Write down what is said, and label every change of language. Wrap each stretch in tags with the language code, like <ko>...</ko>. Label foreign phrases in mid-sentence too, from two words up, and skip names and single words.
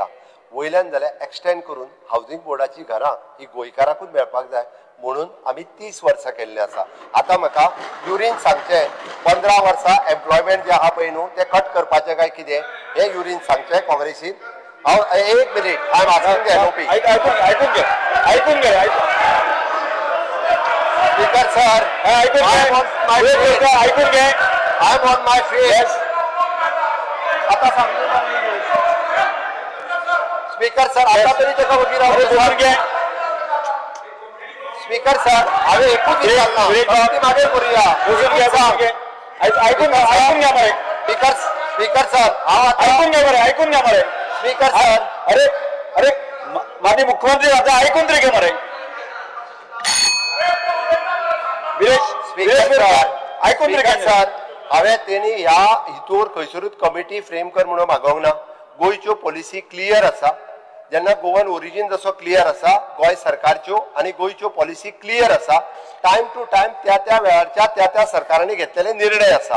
<kok>वयल्यान जाल्यार एक्सटेंड करून हावजींग बोर्डाची घरां ही गोंयकाराकूच मेळपाक जाय म्हणून आमी 30 वर्सां केल्लें आसा. आतां म्हाका युरीन सांगचें 15 वर्सां एम्प्लॉयमेंट जें आहा पळय न्हू तें कट करपाचें काय कितें हें युरीन सांगचें काँग्रेसीन. हांव एक मिनीट</kok> <en>I am asking the LOP.</en> <mr>ऐकून घे</mr> <en>Speaker sir,</en> <mr>ऐकून घे.</mr> <en>I am on my face.</en> <mr>आता सांगू</mr> <en>Speaker sir,</en> <mr>आता तरी तेका वकील राव घे.</mr> <en>Speaker sir,</en> <kok>हांवें एकूच विचारला मागे करूया.</kok> <mr>ऐकून घ्या मरे.</mr> <en>Speaker sir, हांव</en> <mr>ऐकून घ्या मरे. ऐकून घ्या मरे.</mr> <en>Speaker sir,</en> <mr>अरे माझे मुख्यमंत्री आता ऐकून तरी घे मरे. ऐकून सर,</mr> <kok>हांवें तेणी ह्या हितूर खंयसरूच कमिटी फ्रेम कर म्हणून मागोवंक ना. गोंयच्यो पॉलिसी क्लियर आसा. जेन्ना</kok> <en>Goan origin</en> <kok>जसो क्लियर आसा, गोंय सरकारच्यो आनी गोंयच्यो पॉलिसी क्लियर आसा.</kok> <en>time to time</en> <mr>त्या वेळारच्या त्या सरकारांनी घेतलेले निर्णय आसा.</mr>